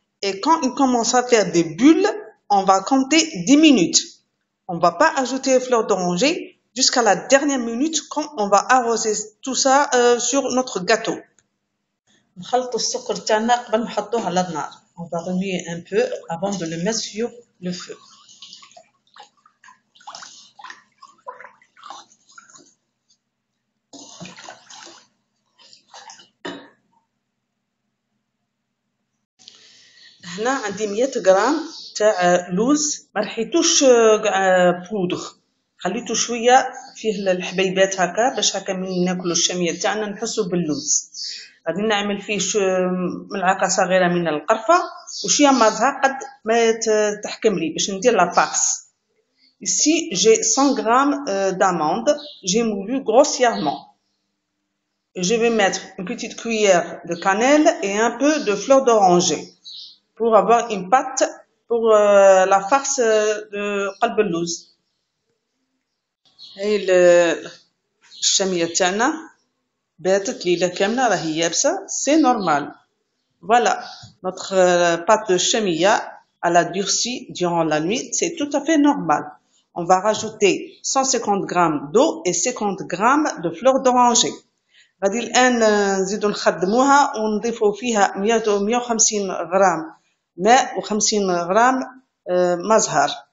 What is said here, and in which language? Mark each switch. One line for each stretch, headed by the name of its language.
French: Et quand il commence à faire des bulles, on va compter 10 minutes. On ne va pas ajouter les fleurs d'oranger jusqu'à la dernière minute quand on va arroser tout ça sur notre gâteau.
Arabic: نخلطوا السكر تاعنا قبل نحطوه على النار.
French: On va remuer un peu avant de le mettre sur le feu.
Arabic: هنا عندي 100 غرام تاع لوز ما رحيتوش بودغ، خليته شويه فيه الحبيبات هكا باش هكا من ناكلو الشاميه تاعنا نحسو باللوز. غادي نعمل فيه ملعقه صغيره من القرفه وشويه ما زهر قد ما تحكم لي باش ندير لا فارس.
French: Ici j'ai 100 grammes d'amandes, j'ai moulu grossièrement. Je vais mettre une petite cuillère de cannelle et un peu de fleur d'oranger pour avoir une pâte pour la farce de قلب اللوز.
Arabic: هاي الشامية تاعنا باتت ليلة كاملة راهي يابسة،
French: c'est normal. Voilà, notre pâte de chamia elle a durci durant la nuit, c'est tout à fait normal. On va rajouter 150 grammes d'eau et 50 grammes de fleur d'oranger.
Arabic: غادي الآن نزيدو نخدموها ونضيفو فيها 150 غرام ماء و50 غرام ما زهر.